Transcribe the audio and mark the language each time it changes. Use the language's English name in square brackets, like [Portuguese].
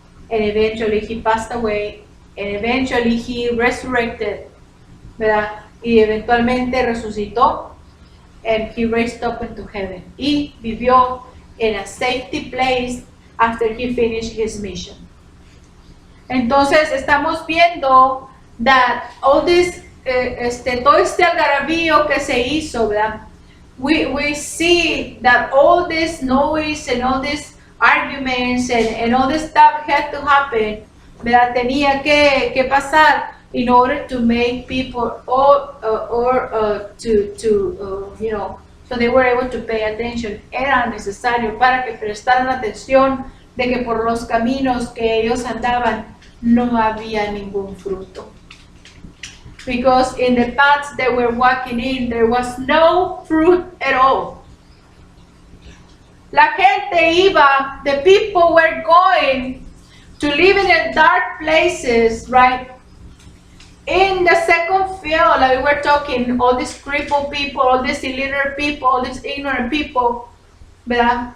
[English] And eventually he passed away, and eventually he resurrected, [Spanish] ¿verdad? Y eventualmente resucitó, [English] and he raised up into heaven. [Spanish] Y vivió [English] in a safety place after he finished his mission. [Spanish] Entonces estamos viendo [English] that all this, [Spanish] todo este algarabío que se hizo, ¿verdad? [English] We see that all this noise and all these arguments and all this stuff had to happen, [Spanish] ¿verdad? Tenía que pasar [English] in order to make people so they were able to pay attention. [Spanish] Era necesario para que prestaran atención de que por los caminos que ellos andaban no había ningún fruto. [English] because in the paths they were walking in, there was no fruit at all. [Spanish] La gente iba, [English] the people were going to live in the dark places, right? In the second field, like we were talking, all these crippled people, all these illiterate people, all these ignorant people, [Spanish] ¿verdad?